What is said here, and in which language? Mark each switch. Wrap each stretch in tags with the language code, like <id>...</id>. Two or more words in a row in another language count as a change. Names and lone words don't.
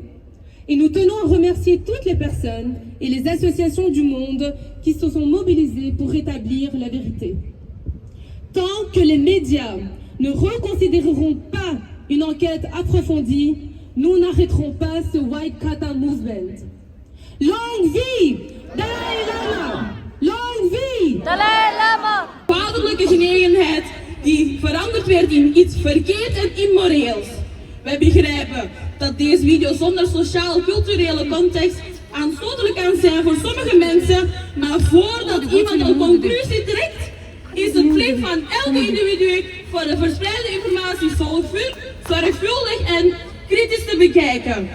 <fr>Et nous tenons à remercier toutes les personnes et les associations du monde qui se sont mobilisées pour rétablir la vérité. Tant que les médias ne reconsidéreront pas une enquête approfondie, nous n'arrêterons pas ce White Kata Movement. Longue vie Dalai Lama! Longue vie Dalai Lama!</fr> <nl>Vaderlijke genegenheid die veranderd werd in iets verkeerd en immoreels. Wij begrijpen dat deze video zonder sociaal-culturele context aanstotelijk kan zijn voor sommige mensen, maar voordat iemand een conclusie trekt, is het plicht van elke individu voor de verspreide informatie zorgvuldig en kritisch te bekijken.</nl>